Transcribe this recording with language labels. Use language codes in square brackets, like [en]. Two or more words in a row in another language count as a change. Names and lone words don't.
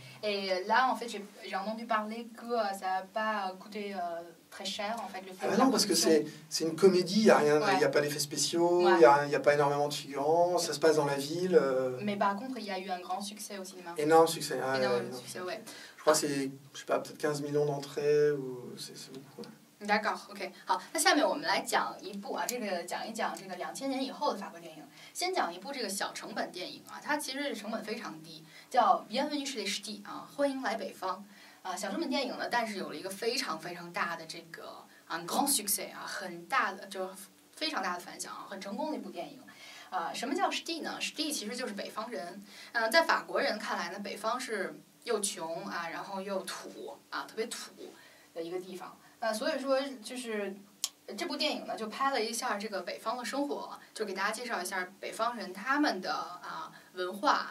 [fr] Et là, en fait, j'ai entendu parler que ça n'a pas coûté très cher, en fait, le film. Non, parce que c'est une comédie, il n'y a rien, il n'y a pas d'effets spéciaux, il n'y a pas énormément de figurants, ça se passe dans la ville. Mais par contre, il y a eu un grand succès au cinéma. Énorme succès. Énorme succès, ouais. Je crois que c'est, je sais pas, peut-être 15 millions d'entrées, ou c'est beaucoup. D'accord, [zh] OK。好，那下面我们来讲一部啊，讲一讲这个2000年以后的法国电影。先讲一部这个小成本电影啊，它其实成本非常低，叫《Bienvenue chez les Ch'tis》啊，欢迎来北方啊。小成本电影呢，但是有了一个非常非常大的这个 [fr] grand succès [zh] 啊，很大的就非常大的反响啊，很成功的一部电影。什么叫 Ch'tis 呢 ？Ch'tis 其实就是北方人。在法国人看来呢，北方是又穷啊，然后又土啊，特别土的一个地方。所以说就是这部电影呢，就拍了一下这个北方的生活，就给大家介绍一下北方人他们的文化